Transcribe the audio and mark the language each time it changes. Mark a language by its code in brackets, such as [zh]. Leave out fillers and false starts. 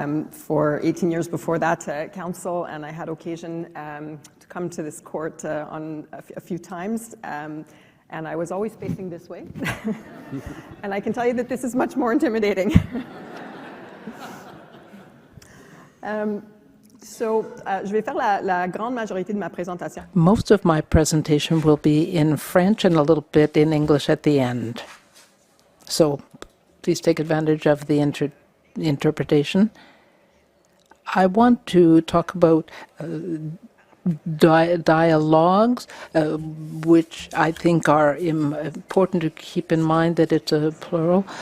[en] For 18 years before that council, and I had occasion to come to this court on a few times. and I was always facing this way. And I can tell you that this is much more intimidating. [fr] Je vais faire la grande majorité de ma présentation. [en] Most of my presentation will be in French and a little bit in English at the end. So please take advantage of the interpretation. I want to talk about dialogues, which I think are important to keep in mind that it's a plural.